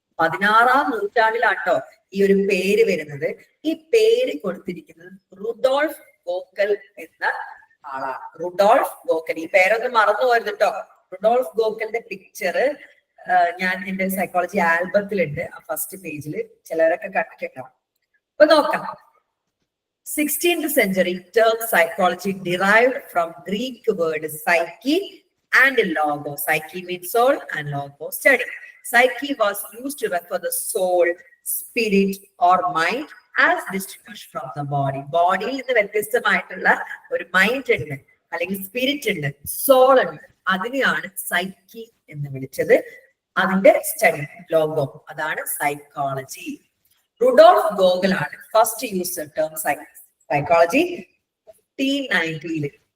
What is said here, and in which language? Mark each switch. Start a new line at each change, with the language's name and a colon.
Malayalam: 16-ാം നൂറ്റാണ്ടിലാട്ടോ ഈ ഒരു പേര് വരുന്നത്. ഈ പേര് കൊടുത്തിരിക്കുന്നത് റുഡോൾഫ് ഗോക്കൽ എന്ന ആളാണ്. റുഡോൾഫ് ഗോക്കൽ, ഈ പേരൊന്നും മറന്നു പോയത് കേട്ടോ. റുഡോൾഫ് ഗോക്കലിന്റെ പിക്ചർ ഞാൻ എന്റെ സൈക്കോളജി ആൽബത്തിലുണ്ട്, ഫസ്റ്റ് പേജിൽ. ചിലരൊക്കെ കണ്ടിട്ടുണ്ടാവും. അപ്പൊ നോക്കാം.
English: 16th century term psychology derived from Greek word psyche and logo. Psyche means soul and logo study. Psyche was used to refer the soul, spirit or mind as distinguished from the body. Body in the
Malayalam: വ്യത്യസ്തമായിട്ടുള്ള ഒരു mind ഉണ്ട്, അല്ലെങ്കിൽ spirit ഉണ്ട്, soul ഉണ്ട്. അതിനെയാണ് psyche എന്ന് വിളിച്ചത്. അതിന്റെ സ്റ്റഡി ലോഗോ, അതാണ് സൈക്കോളജി. റുഡോൾഫ് ഗോഗൽ ആണ്
English: first use term psychology
Malayalam: 1590.